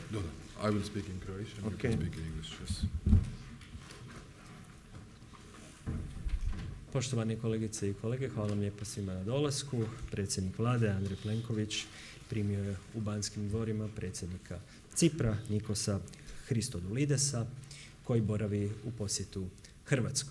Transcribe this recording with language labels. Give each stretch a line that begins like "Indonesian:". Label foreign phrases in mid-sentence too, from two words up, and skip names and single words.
English: No. I will speak in Croatian. Okay. You can speak in English. Yes.
Croatian: Poštovani kolegice i kolege, hvala vam lijepo svima na dolasku. Predsjednik Vlade, Andrej Plenković, primio je u Banskim dvorima predsjednika Cipra, Christodoulidesa, koji boravi u posjetu Hrvatskoj.